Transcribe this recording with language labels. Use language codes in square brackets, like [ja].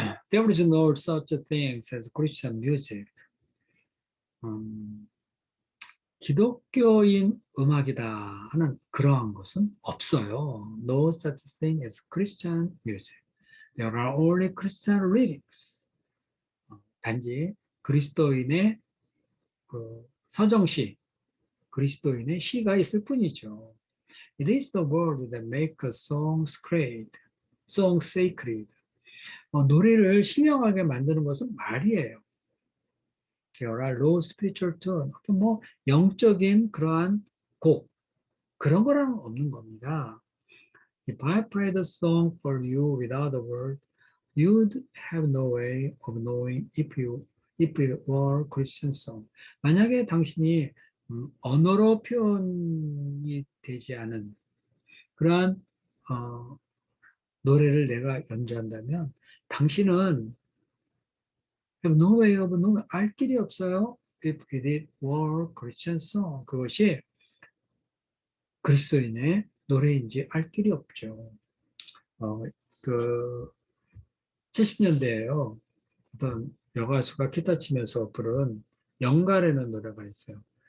[en] There is no such a thing as Christian music. [ko] 기독교인 음악이다 하는 그러한 것은 없어요. [en] No such thing as Christian music. There are only Christian lyrics. [ko] 단지 그리스도인의 서정시, 그리스도인의 시가 있을 뿐이죠. [en] It is the word that make a song sacred. song sacred. [ko] 노래를 신령하게 만드는 것은 말이에요. [en] There are low spiritual tone. [ko] 어떤 영적인 그러한 곡, 그런 거랑 없는 겁니다. [en] If I played a song for you without a word, you'd have no way of knowing if it were Christian song. [ko] 만약에 당신이 언어로 표현이 되지 않은 그러한 노래를 내가 연주한다면 당신은 [en] have no way of knowing, [ko] 알 길이 없어요. [en] If it were Christian song. [ko] 그것이 그리스도인의 노래인지 알 길이 없죠. 그 70년대에요. 어떤 여가수가 기타 치면서 부른 영가라는 노래가 있어요.